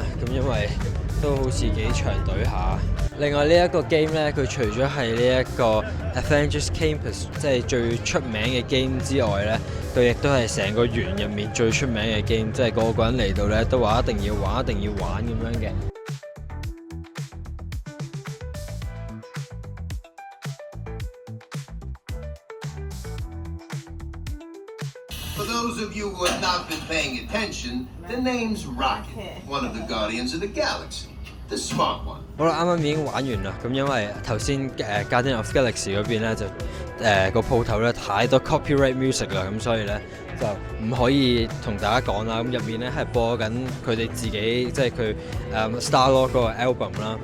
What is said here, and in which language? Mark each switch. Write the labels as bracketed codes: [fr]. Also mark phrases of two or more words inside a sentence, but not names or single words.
[yue] 咁因為都好似幾長隊下。另外呢一個 game 咧，佢除咗係呢一個 Avengers Campus 即係最出名嘅 game 之外咧，佢亦都係成個園入面最出名嘅 game， 即係個個人嚟到咧都話一定要玩，一定要玩咁樣嘅。 [en] For those of you who have not been paying attention, the name's Rocket, one of the Guardians of the Galaxy, the smart one. [yue] 好啦，啱啱已經玩完啦。咁因為頭先 Guardian of Galaxy 嗰邊咧就個鋪頭咧太多 [en] copyright music [yue] 啦，咁所以咧就唔可以同大家講啦。咁入面咧係播緊佢哋自己即係佢 Star-Lord 嗰個 album 啦。